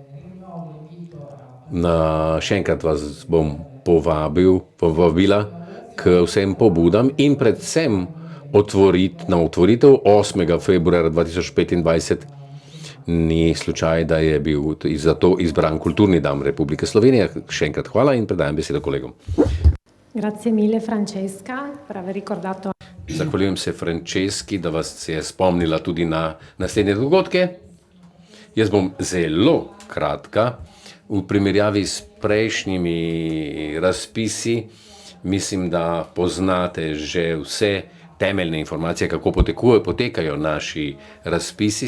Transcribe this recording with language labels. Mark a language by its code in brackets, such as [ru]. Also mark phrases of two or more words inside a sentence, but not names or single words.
[sl] Še enkrat vas bom povabila k vsem pobudam in predvsem na otvoritev 8. februarja 2025. Ni slučaj, da je bil za to izbran Kulturni dan Republike Slovenije. Še enkrat hvala in predajam besedo kolegom. [it] Grazie mille Francesca per aver ricordato. [sl] Zahvaljujem se Franceschi, da vas je spomnila tudi na naslednje dogodke. Jaz bom zelo kratka. V primerjavi s prejšnjimi razpisi mislim, da poznate že vse temeljne informacije, kako potekajo naši razpisi.